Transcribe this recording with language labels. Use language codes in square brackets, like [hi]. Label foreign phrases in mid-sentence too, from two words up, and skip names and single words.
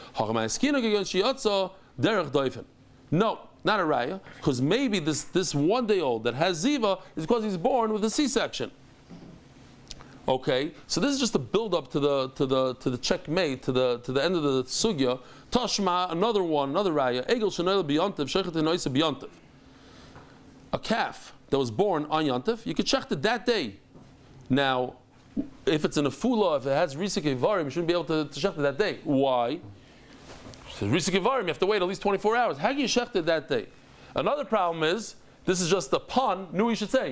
[en] No, not a raya, because maybe this 1-day-old that has Ziva is because he's born with a C-section. Okay, so this is just a build-up to the checkmate, to the end of the sugya. Tashma, another raya. [he] עגל שנולד ביום טוב שוחטין אותו ביום טוב. [en] A calf that was born on yontev, you could check it that day. Now, if it's in a fula, if it has [he] ריאה כבדים, [en] you shouldn't be able to check it that day. Why? [he] ריאה כבדים, [en] you have to wait at least 24 hours. How can you check it that day? Another problem is, this is just a pun, we should say.